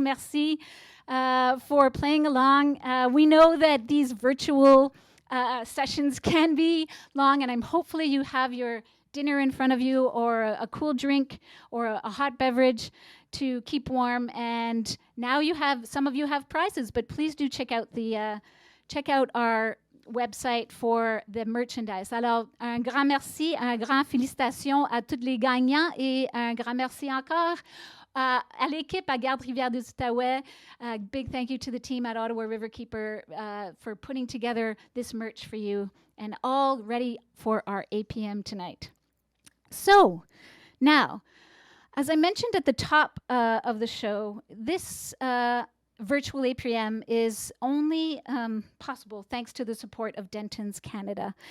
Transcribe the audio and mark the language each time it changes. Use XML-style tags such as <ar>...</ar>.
<en>Merci for playing along. We know that these virtual sessions can be long, and hopefully you have your dinner in front of you or a cool drink or a hot beverage to keep warm. And now some of you have prizes, but please do check out our website for the merchandise.</en> <fr>Alors, un grand merci, un grand félicitations à tous les gagnants et un grand merci encore à l'équipe à Garde-rivière des Outaouais.</fr> <en>Big thank you to the team at Ottawa Riverkeeper for putting together this merch for you and all ready for our APM tonight. So, now, as I mentioned at the top of the show, this virtual APM is only possible thanks to the support of Dentons Canada.</en>